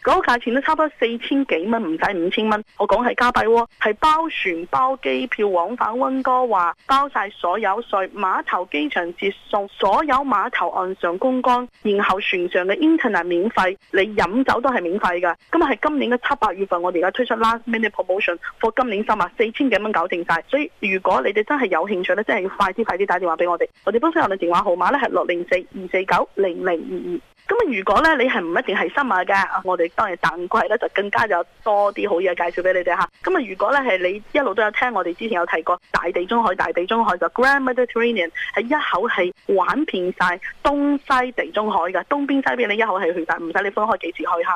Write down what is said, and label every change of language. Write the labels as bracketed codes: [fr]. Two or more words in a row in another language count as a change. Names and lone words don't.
[yue] 嗰個價錢都差不多4000幾蚊，唔使5000蚊。我講係加幣喎，係包船包機票往返溫哥華，包晒所有稅，碼頭機場接送，所有碼頭岸上觀光，然後船上嘅 internet 免費，你飲酒都係免費㗎。咁啊係今年嘅7、8月份，我哋而家推出 [en] last minute promotion for [yue] 今年summer 4000幾蚊搞定晒。所以如果你哋真係有興趣咧，真係要快啲打電話俾我哋。我哋本身我哋電話號碼咧係604-249-0022。咁啊，如果咧你係唔一定係新買嘅，我哋當然淡季咧就更加有多啲好嘢介紹俾你哋嚇。咁啊，如果咧係你一路都有聽我哋之前有提過大地中海就 Grand Mediterranean 係一口氣玩遍晒東西地中海嘅，東邊西邊你一口氣去晒，唔使你分開幾次去嚇。